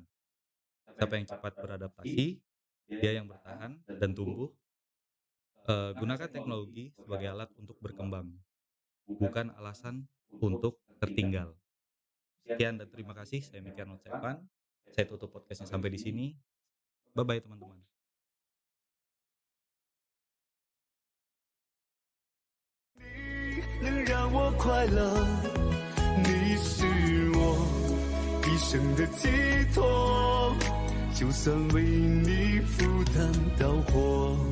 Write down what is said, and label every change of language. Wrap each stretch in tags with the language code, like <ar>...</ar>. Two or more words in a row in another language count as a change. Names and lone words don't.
<id>Siapa yang cepat beradaptasi, dia yang bertahan dan tumbuh. Gunakan teknologi sebagai alat untuk berkembang, bukan alasan untuk tertinggal. Sekian dan terima kasih. Saya Mikir Notsevan. Saya tutup podcastnya sampai di sini.</id> <en>Bye-bye</en> <id>teman-teman.</id> <zh>能让我快乐，你是我一生的寄托，就算为你赴汤蹈火。</zh>